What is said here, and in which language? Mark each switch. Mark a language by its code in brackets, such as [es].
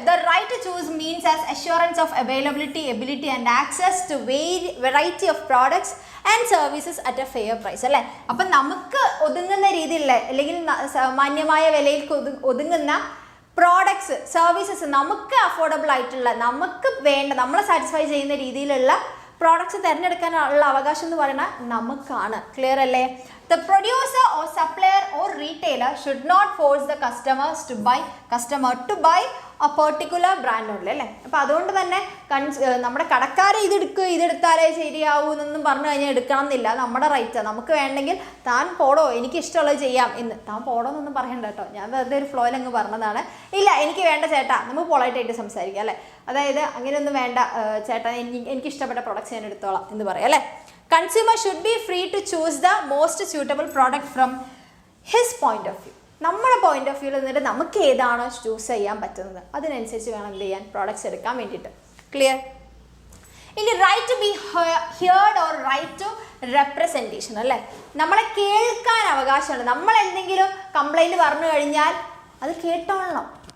[en] the right to choose means as assurance of availability, ability and access to variety of products and services at a fair price [ml] അല്ലേ. അപ്പം നമുക്ക് ഒതുങ്ങുന്ന രീതിയിലുള്ള അല്ലെങ്കിൽ മാന്യമായ വിലയിൽ ഒതുങ്ങുന്ന പ്രോഡക്ട്സ്, സർവീസസ്, നമുക്ക് അഫോർഡബിൾ ആയിട്ടുള്ള, നമുക്ക് വേണ്ട, നമ്മളെ സാറ്റിസ്ഫൈ ചെയ്യുന്ന രീതിയിലുള്ള പ്രോഡക്ട്സ് തിരഞ്ഞെടുക്കാനുള്ള അവകാശം എന്ന് പറയുന്നത് നമുക്കാണ്. ക്ലിയർ അല്ലേ? [en] The producer or supplier or retailer should not force the customer to buy a particular brand only [ml] അല്ലേ. അപ്പോൾ അതുകൊണ്ട് തന്നെ നമ്മുടെ കടക്കാരെ ഇതെടുത്താലേ ശരിയാവൂ എന്നൊന്നും പറഞ്ഞു കഴിഞ്ഞാൽ എടുക്കണം എന്നില്ല, നമ്മുടെ റൈറ്റാണ്. നമുക്ക് വേണമെങ്കിൽ താൻ പോടോ, എനിക്ക് ഇഷ്ടമുള്ളത് ചെയ്യാം എന്ന്. താൻ പോടോ എന്നൊന്നും പറയണ്ട കേട്ടോ, ഞാൻ വെറുതെ ഒരു ഫ്ലോയിൽ അങ്ങ് പറഞ്ഞതാണ്. ഇല്ല എനിക്ക് വേണ്ട ചേട്ടാ, നമുക്ക് പൊളൈറ്റായിട്ട് സംസാരിക്കാം അല്ലേ. അതായത് അങ്ങനെയൊന്നും വേണ്ട ചേട്ടാ, എനിക്ക് ഇഷ്ടപ്പെട്ട പ്രൊഡക്ട്സ് ഞാൻ എടുത്തോളാം എന്ന് പറയാം അല്ലേ. [en] Consumer should be free to choose the most suitable product from his point of view. [ml] നമ്മുടെ പോയിന്റ് ഓഫ് വ്യൂവിൽ നിന്നിട്ട് നമുക്ക് ഏതാണോ ചൂസ് ചെയ്യാൻ പറ്റുന്നത് അതിനനുസരിച്ച് വേണം എന്ത് ചെയ്യാൻ, പ്രോഡക്ട്സ് എടുക്കാൻ വേണ്ടിയിട്ട്. ക്ലിയർ? ഇനി [en] right to be heard or right to representation [ml] അല്ലേ. നമ്മളെ കേൾക്കാൻ അവകാശമുണ്ട്. നമ്മൾ എന്തെങ്കിലും കംപ്ലൈൻറ്റ് പറഞ്ഞു കഴിഞ്ഞാൽ അത് കേട്ടോളണം.